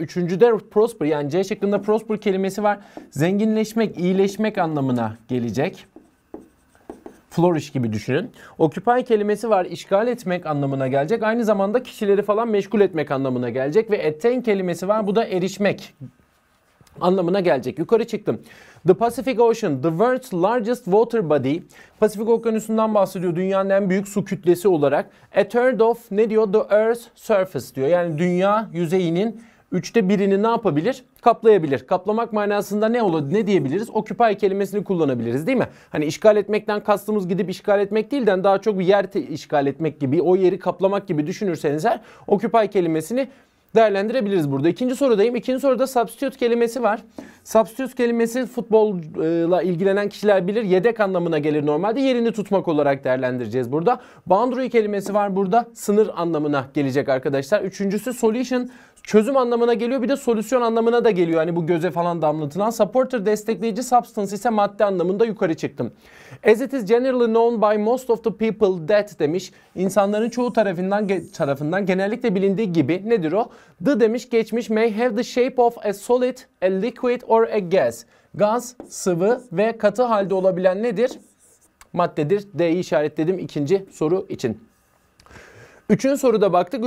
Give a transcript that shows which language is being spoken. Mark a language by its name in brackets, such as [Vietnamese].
[Turkish] Üçüncüde prosper, yani C şıkkında prosper kelimesi var. Zenginleşmek, iyileşmek anlamına gelecek. Flourish gibi düşünün. Occupy kelimesi var. İşgal etmek anlamına gelecek. Aynı zamanda kişileri falan meşgul etmek anlamına gelecek. Ve attain kelimesi var. Bu da erişmek anlamına gelecek. Yukarı çıktım. [English] The Pacific Ocean, the world's largest water body. [Turkish] Pasifik Okyanusu'ndan bahsediyor. Dünyanın en büyük su kütlesi olarak. [English] A third of [Turkish] ne diyor? [English] The Earth's surface [Turkish] diyor. Yani dünya yüzeyinin 1/3'ünü ne yapabilir? Kaplayabilir. Kaplamak manasında ne olur? Ne diyebiliriz? Occupy kelimesini kullanabiliriz, değil mi? Hani işgal etmekten kastımız gidip işgal etmek değil de daha çok bir yer işgal etmek gibi, o yeri kaplamak gibi düşünürseniz eğer occupy kelimesini değerlendirebiliriz burada. İkinci sorudayım. İkinci soruda substitute kelimesi var. Substitute kelimesi futbolla ilgilenen kişiler bilir. Yedek anlamına gelir normalde. Yerini tutmak olarak değerlendireceğiz burada. Boundary kelimesi var burada. Sınır anlamına gelecek arkadaşlar. Üçüncüsü solution. Çözüm anlamına geliyor. Bir de solüsyon anlamına da geliyor. Hani bu göze falan damlatılan. Supporter destekleyici, substance ise madde anlamında yukarı çıktım. [English] As it is generally known by most of the people that [Turkish] demiş. İnsanların çoğu tarafından genellikle bilindiği gibi nedir o? [English] The [Turkish] demiş geçmiş [English] may have the shape of a solid, a liquid or a gas. [Turkish] Gaz, sıvı ve katı halde olabilen nedir? Maddedir. D'yi işaretledim ikinci soru için. Üçüncü soruda baktık.